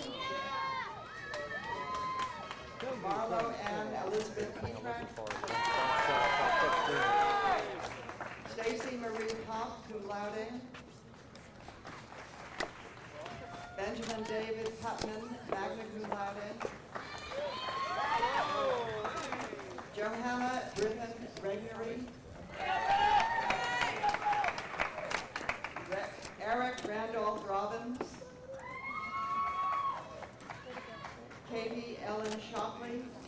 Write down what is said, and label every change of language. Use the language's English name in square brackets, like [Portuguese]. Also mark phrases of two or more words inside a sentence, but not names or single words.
[English] Marlo Ann Elizabeth Petrak. Stacy Marie Hoff, [Latin] cum laude. [English] Benjamin David Putman, [Latin] magna cum laude. [English] Johanna Griffin Regnery. Eric Randolph Robbins. Katie Ellen Shockley.